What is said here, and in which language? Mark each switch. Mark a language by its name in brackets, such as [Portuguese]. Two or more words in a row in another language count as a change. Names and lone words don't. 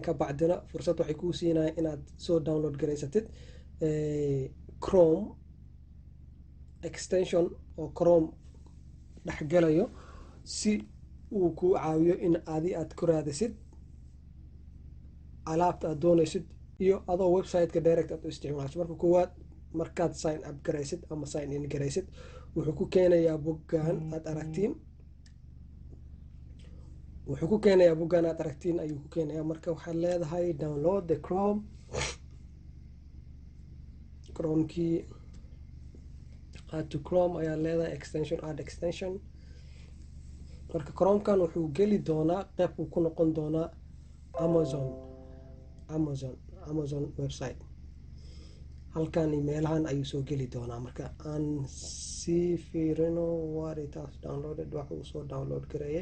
[Somali] ka bacdina fursad waxay kuu siinayaan inaad soo download garaysatid [English] Chrome extension [Somali] oo Chrome dhexgalayo, si uu ku caawiyo in aad ku raadisid alaabta aad doonaysid iyo adoo website-ka direct aad u isticmaasho. marka koowaad markaad [English] sign up [Somali] garaysid ama [English] sign in [Somali] garaysid, wuxuu ku keenayaa boggaan aad aragtiin ayuu ku keenayaa. marka waxaad leedahay [English] download the Chromekii, add to Chrome [Somali] ayaa leedahay, [English] extension add extension. [Somali] marka Chromekan wuxuu geli doonaa qeyb uu ku noqon doonaa Amazon website. halkan meelahan ayuu soo geli doonaa. marka aan sii fiirino waritaas downloaded, waxa uu soo download gareeyay.